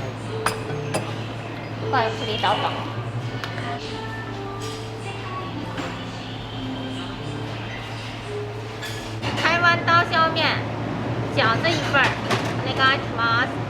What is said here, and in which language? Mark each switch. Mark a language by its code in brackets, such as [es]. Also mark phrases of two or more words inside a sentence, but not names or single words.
[ja] ごゆっくりどうぞ。 [zh] 台湾刀削面、饺子1份、 [ja] お願いします。